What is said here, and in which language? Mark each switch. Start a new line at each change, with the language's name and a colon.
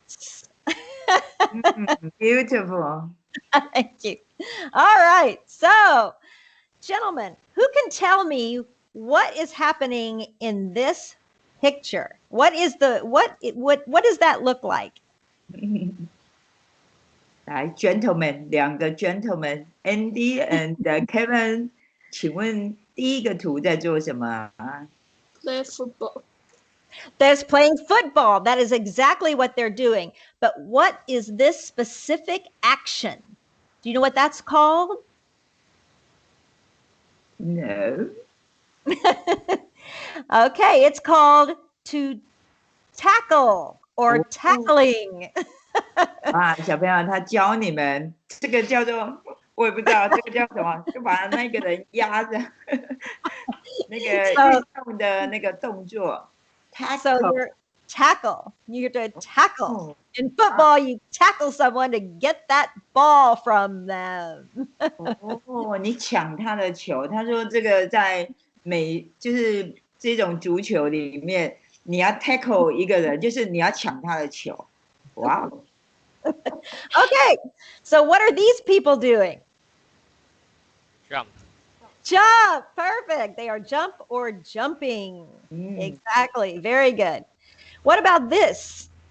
English: sports. Beautiful. Thank you. All right. So, gentlemen, who can tell me what is happening in this picture? What is the what does that look like?
Chinese: 来，gentlemen，两个 gentlemen，Andy and Kevin，请问第一个图在做什么啊？
English: Play football. There's playing football. That is exactly what they're doing. But what is this specific action? Do you know what that's called? No. Okay, it's called to tackle or Oh. tackling.
Chinese: 啊，小朋友，他教你们这个叫做，我也不知道这个叫什么，就把那个人压着，那个运动的那个动作
English: So you're tackle. You're to tackle. Oh. In football, you tackle someone to get that ball from them.
Chinese: 哦，你抢他的球。他说这个在就是这种足球里面，你要 tackle 一个人，就是你要抢他的球。哇哦！
English: Okay, so what are these people doing? Jump. Jump. Perfect. They are jump or jumping. Exactly. Very good. What about this?